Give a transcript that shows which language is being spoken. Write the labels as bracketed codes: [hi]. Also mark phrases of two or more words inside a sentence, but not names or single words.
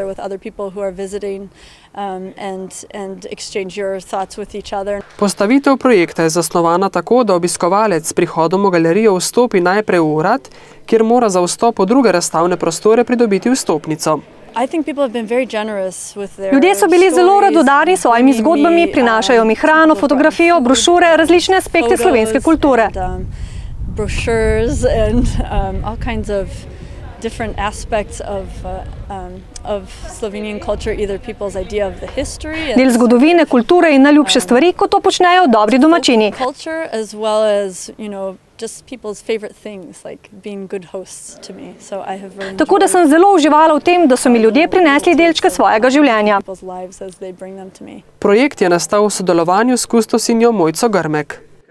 [sl] Postavitev projekta je zasnovana tako, da obiskovalec s prihodom v galerijo vstopi najprej v urad, kjer mora za vstop v druge razstavne prostore pridobiti vstopnico. Ljudje so bili zelo radodarni s svojimi zgodbami, prinašajo mi hrano, fotografijo, brošure, različne aspekte slovenske kulture. [en] different aspects of Slovenian culture, either people's idea of the history, [sl] Del zgodovine, kulture in najljubše stvari, kot to počnejo dobri domačini. [en] culture, as well as, just people's favorite things, like being good hosts to me. So I have really [sl] Tako da sem zelo uživala v tem, da so mi ljudje prinesli delčke svojega življenja. [en] people's lives as they bring them to me. [sl] Projekt je nastal v sodelovanju s kustosinjo Mojco Grmek.